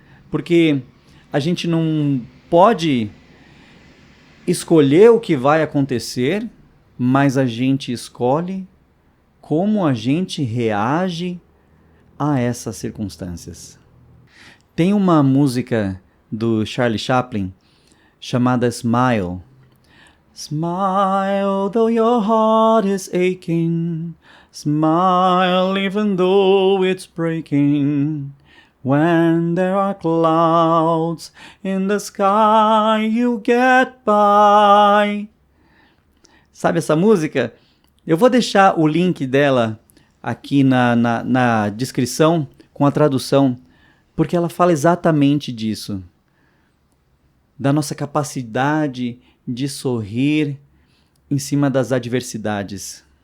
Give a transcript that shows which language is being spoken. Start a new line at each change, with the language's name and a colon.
Portuguese: Porque a gente não pode escolher o que vai acontecer, mas a gente escolhe como a gente reage a essas circunstâncias. Tem uma música do Charlie Chaplin chamada Smile.
English: Smile though your heart is aching. Smile even though it's breaking. When there are clouds in the sky, you get by.
Portuguese: Sabe essa música? Eu vou deixar o link dela aqui na descrição com a tradução, porque ela fala exatamente disso. Da nossa capacidade de sorrir em cima das adversidades.